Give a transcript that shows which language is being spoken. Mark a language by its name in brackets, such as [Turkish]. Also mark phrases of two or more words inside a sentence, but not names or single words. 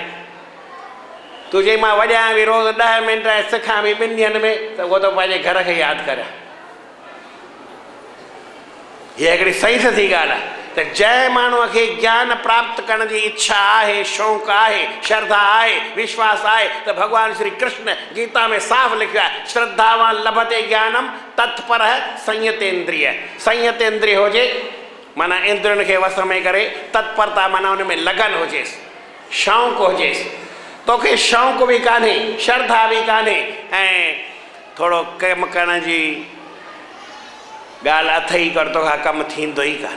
[Sindhi] तूं चई मां वॼायां बि रोज़ु 10 मिंट ऐं सिखां बि 2 ॾींहंनि में, त उहो त पंहिंजे घर खे यादि करे। हीअ हिकिड़ी सही सही ॻाल्हि आहे त जंहिं माण्हूअ खे ज्ञान प्राप्त करण जी इच्छा आहे, शौक़ु आहे, श्रद्धा आहे, विश्वास आहे, त भॻवानु श्री कृष्ण गीता में साफ़ लिखियो आहे, [Sanskrit] श्रद्धावान लभते ज्ञानम तत्पर संयतेंद्रिय। [Sindhi] संयतेंद्रिय हुजे माना इंद्रियुनि खे वस में करे, तत्परता माना उन में लगन हुजेसि, शौक़ु हुजेसि। तोखे शौक़ु बि कान्हे, श्रद्धा बि कान्हे, ऐं थोरो कमु करण जी ॻाल्हि अथई कर, तोखां कमु थींदो ई कान।